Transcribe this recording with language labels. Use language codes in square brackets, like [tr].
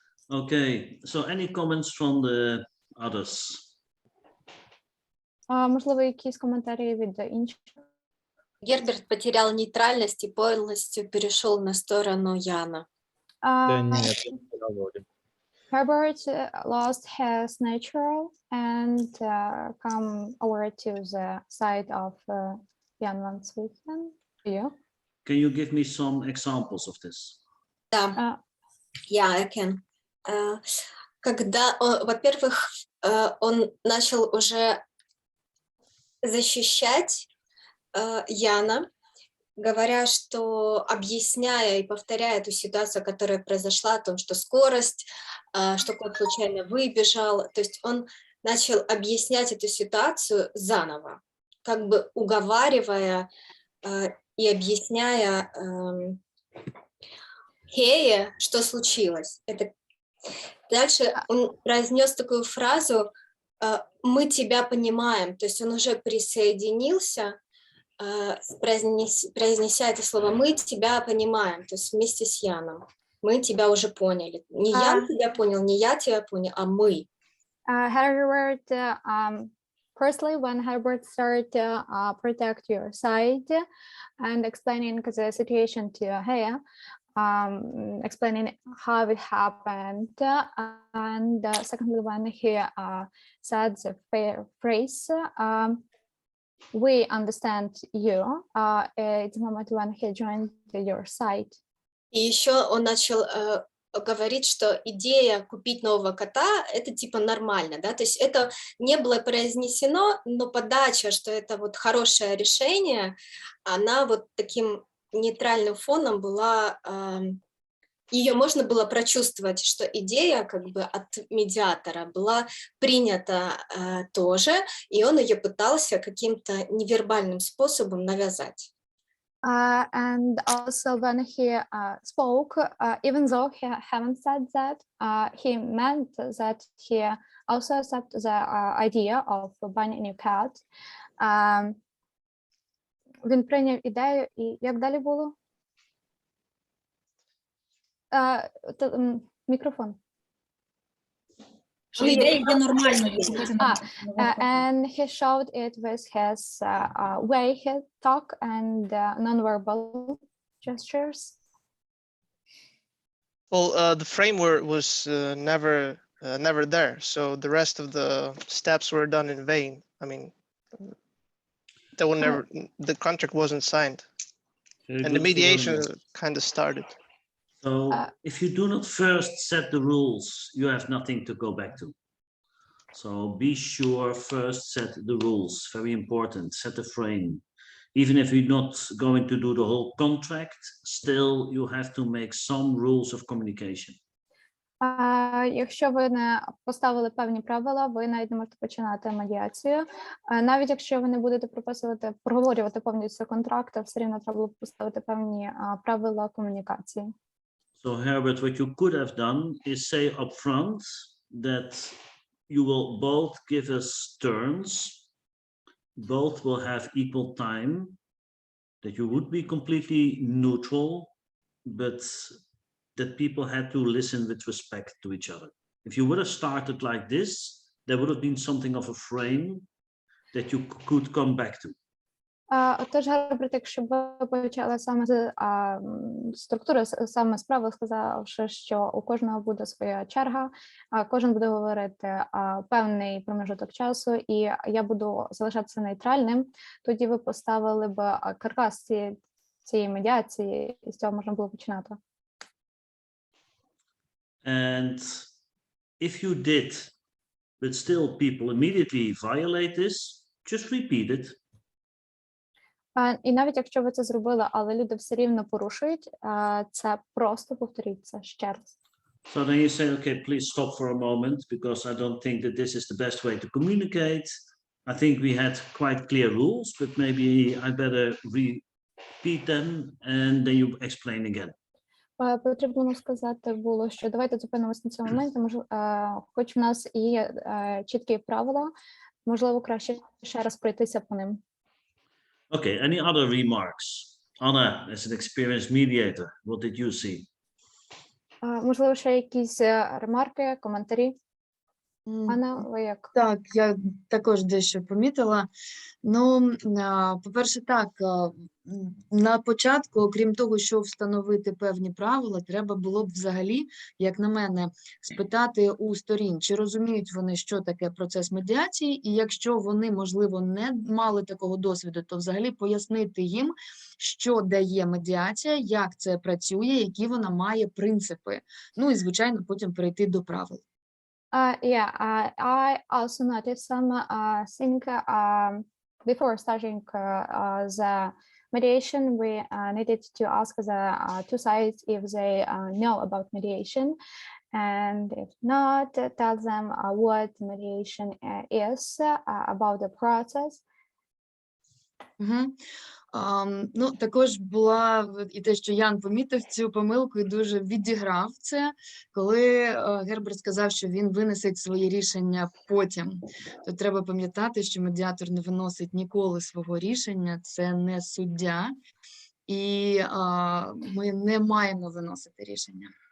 [en] Okay, so any comments from the others? [uk] Можливо, якісь коментарі від інших? [ru] Герберт потерял нейтральность и полностью перешел на сторону Яна. Да нет, я не говорю. [en] Herbert lost his natural and come over to the side of Jan van Swieten. You? Can you give me some examples of this? [ru] Да, [en] I can. [ru] Когда, во-первых, он начал уже защищать Яна, говоря, что объясняя и повторяя эту ситуацию, которая произошла, о том, что скорость, что кот случайно выбежал, то есть он начал объяснять эту ситуацию заново, как бы уговаривая и объясняя Хее, что случилось. Дальше он произнес такую фразу «мы тебя понимаем», то есть он уже присоединился, произнеся это слово «мы тебя понимаем», то есть вместе с Яном. Мы тебя уже поняли. Не Ян тебя понял, не я тебя понял, а мы. [en] Herbert, firstly, when Herbert started to protect your side and explaining the situation to Hea, explaining how it happened, and secondly, when he said the phrase, we understand you, it's the moment when he joined your side. [ru] И еще он начал говорить, что идея купить нового кота – это типа нормально, да, то есть это не было произнесено, но подача, что это вот хорошее решение, она вот таким нейтральным фоном была, ее можно было прочувствовать, что идея как бы от медиатора была принята тоже, и он ее пытался каким-то невербальным способом навязать. [en] And also when he spoke, even though he haven't said that, he meant that he also accepted the idea of buying a new cat. [uk] Він прийняв ідею, і як далі було? Мікрофон. Що ідея є нормальною. [en] And he showed it with his way he talk and non-verbal gestures. Well, the framework was never there, so the rest of the steps were done in vain. I mean, the contract wasn't signed, and the mediation kind of started. So if you do not first set the rules, you have nothing to go back to. So be sure first set the rules, very important, set a frame. Even if you're not going to do the whole contract, still you have to make some rules of communication. [uk] Якщо ви не поставили певні правила, ви навіть не можете починати медіацію. Навіть якщо ви не будете проговорювати повністю контракт, все рівно треба було поставити певні правила комунікації. [en] So Herbert, what you could have done is say up front that you will both give us terms, both will have equal time, that you would be completely neutral, but that people had to listen with respect to each other. If you would have started like this, there would have been something of a frame that you could come back to. [uk] Отож, Герберт, якщо б ви почали саме з структури, саме справи, сказавши, що у кожного буде своя черга, кожен буде говорити певний промежуток часу, і я буду залишатися нейтральним, тоді ви поставили б каркас цієї медіації, і з цього можна було починати. [en] And if you did, but still people immediately violate this, just repeat it. [uk] І навіть якщо ви це зробили, але люди все рівно порушують, це просто повторіть це ще раз. [en] So then you say, okay, please stop for a moment, because I don't think that this is the best way to communicate. I think we had quite clear rules, but maybe I better repeat them and then you explain again. [uk] Потрібно сказати було, що давайте зупинимося на цьому моменті, хоч в нас і є чіткі правила, можливо, краще ще раз пройтися по ним. [en] Okay, any other remarks? Anna, as an experienced mediator, what did you see? [uk] Можливо, ще якісь ремарки, коментарі? Анна, ви як? Так, я також дещо помітила. Ну, по-перше, так, на початку, окрім того, що встановити певні правила, треба було б взагалі, як на мене, спитати у сторін, чи розуміють вони, що таке процес медіації, і якщо вони, можливо, не мали такого досвіду, то взагалі пояснити їм, що дає медіація, як це працює, які вона має принципи. Ну і, звичайно, потім перейти до правил. [en] I also noticed some thing before starting the mediation. We needed to ask the two sides if they know about mediation, and if not, tell them what mediation is, about the process. [uk] Ну, також була і те, що Ян помітив цю помилку і дуже відіграв це, коли Герберт сказав, що він винесе своє рішення потім. То треба пам'ятати, що медіатор не виносить ніколи свого рішення, це не суддя, і ми не маємо виносити рішення.